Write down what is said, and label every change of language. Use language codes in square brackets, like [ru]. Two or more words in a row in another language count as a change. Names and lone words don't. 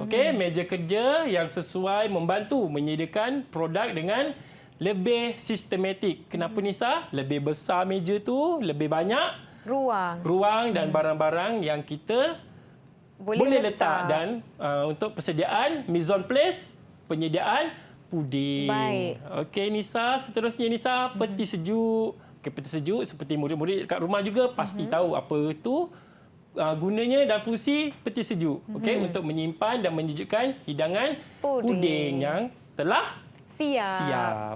[ms] Okey, meja kerja yang sesuai membantu menyediakan produk dengan lebih sistematik. Kenapa Nisa? Lebih besar meja tu, lebih banyak ruang dan barang-barang yang kita boleh letak dan untuk persediaan [fr] mise en place, [ms] penyediaan puding. Baik. Okey Nisa, seterusnya Nisa, peti sejuk. Okey, peti sejuk seperti murid-murid kat rumah juga pasti tahu apa itu gunanya dan fungsi peti sejuk. Okey, untuk menyimpan dan menyejukkan hidangan puding yang telah siap.